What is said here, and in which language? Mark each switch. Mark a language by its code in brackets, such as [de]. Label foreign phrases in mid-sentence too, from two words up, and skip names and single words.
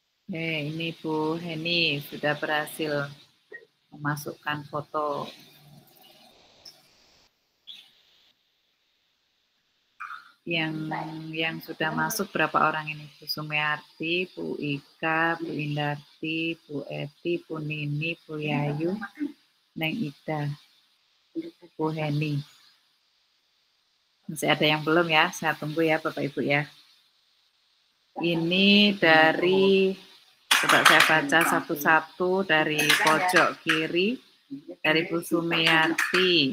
[id] Ini Bu Heni sudah berhasil memasukkan foto. Yang sudah masuk berapa orang ini? Bu Sumiarti, Bu Ika, Bu Indarti, Bu Eti, Bu Nini, Bu Yayu, Neng Ida, Bu Heni. Masih ada yang belum ya? Saya tunggu ya Bapak Ibu ya. Ini dari, coba saya baca satu-satu dari pojok kiri, dari Bu Sumiarti.